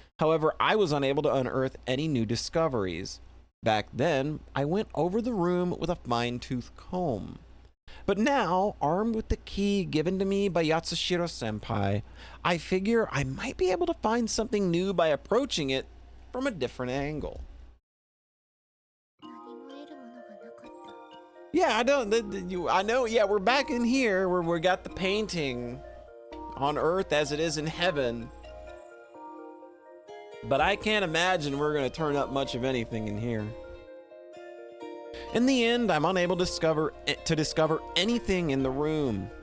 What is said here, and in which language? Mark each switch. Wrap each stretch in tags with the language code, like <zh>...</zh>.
<en>However, I was unable to unearth any new discoveries. Back then, I went over the room with a fine-tooth comb. But now, armed with the key given to me by Yatsushiro-senpai, I figure I might be able to find something new by approaching it from a different angle.</en> <ja>何も得るものがなかった。</ja> <en>Yeah, I know, yeah, we're back in here where we got the painting on Earth as it is in heaven. But I can't imagine we're going to turn up much of anything in here. In the end, I'm unable to discover anything in the room.</en>